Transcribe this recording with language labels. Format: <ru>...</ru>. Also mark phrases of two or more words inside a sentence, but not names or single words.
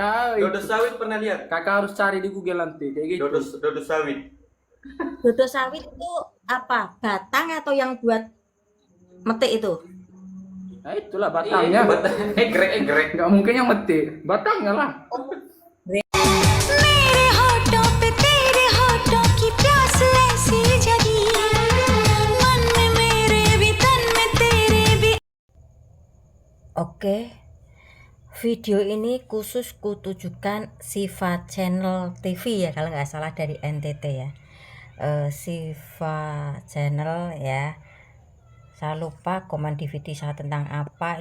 <id>Dodos sawit pernah lihat? kakak harus cari di Google nanti kayak gitu. Dodos sawit. Dodo sawit itu apa? Batang atau yang buat metik itu? Nah itulah batangnya. Egrek. Nggak mungkin yang meti, batangnya lah.</id> <hi>मेरे होठों पे तेरे होठों की प्यास ऐसी जगी मन में मेरे भी तन में तेरे भी</hi> <id>Oke, video ini khusus kutujukan Siva Channel TV ya, kalau nggak salah dari NTT ya. Siva Channel ya. Saya lupa komen di video saya tentang apa.</id>